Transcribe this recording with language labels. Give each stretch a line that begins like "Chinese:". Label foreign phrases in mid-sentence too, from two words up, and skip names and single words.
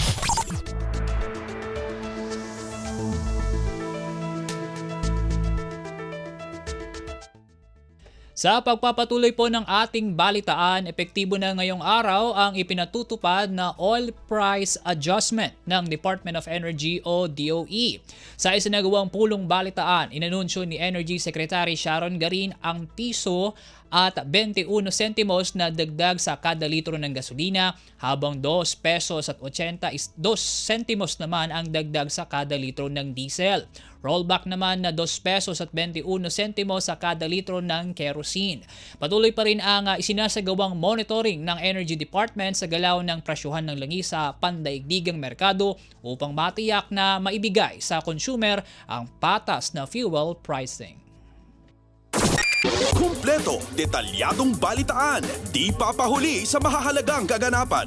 Filipino: Sa pagpapatuloy po ng ating balitaan, epektibo na ngayong araw ang ipinatutupad na
English: oil price adjustment
Filipino: ng Department of Energy o DOE. Sa isinagawang pulong balitaan, inanunsyo ni Energy Secretary Sharon Garin ang piso at 21 sentimos na dagdag sa kada litro ng gasolina, habang 2 pesos at 82 sentimos naman ang dagdag sa kada litro ng diesel. Rollback naman na 2 pesos at 21 sentimos sa kada litro ng kerosene. Patuloy pa rin ang isinasagawang monitoring ng Energy Department sa galaw ng presyuhan ng langis sa pandaigdigang merkado upang matiyak na maibigay sa consumer ang patas na
English: fuel pricing.
Filipino: Kumpleto, detalyadong balitaan, di papahuli sa mahahalagang kaganapan.